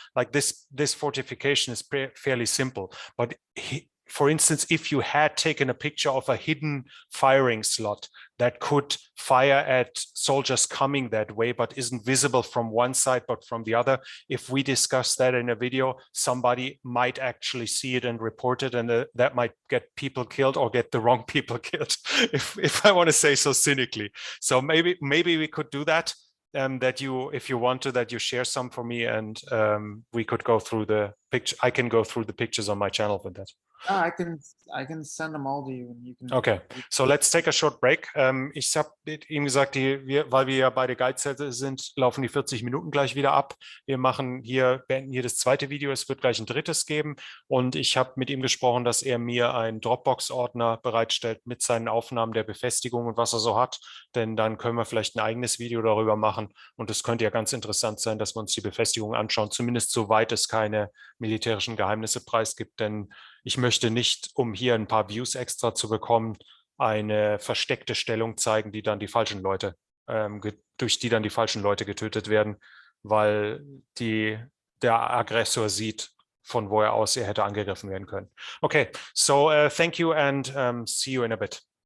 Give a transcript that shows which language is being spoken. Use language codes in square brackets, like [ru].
[en] Like this fortification is fairly simple, but for instance, if you had taken a picture of a hidden firing slot that could fire at soldiers coming that way, but isn't visible from one side, but from the other, if we discuss that in a video, somebody might actually see it and report it, and that might get people killed or get the wrong people killed, if I want to say so cynically. So maybe we could do that, that you, if you want to, that you share some for me, and we could go through the picture. I can go through the pictures on my channel with that. I can send them all to you and you can. Okay, so let's take a short break. [de] Ich habe ihm gesagt, weil wir ja beide Geizhälter sind, laufen die 40 Minuten gleich wieder ab. Wir beenden hier das zweite Video. Es wird gleich ein drittes geben. Und ich habe mit ihm gesprochen, dass er mir einen Dropbox-Ordner bereitstellt mit seinen Aufnahmen der Befestigung und was er so hat. Denn dann können wir vielleicht ein eigenes Video darüber machen. Und es könnte ja ganz interessant sein, dass wir uns die Befestigung anschauen, zumindest soweit es keine militärischen Geheimnisse preisgibt. Denn ich möchte nicht, um hier ein paar Views extra zu bekommen, eine versteckte Stellung zeigen, die dann die falschen Leute, durch die dann die falschen Leute getötet werden, weil der Aggressor sieht, von wo aus er hätte angegriffen werden können. [en] Okay, so thank you and see you in a bit.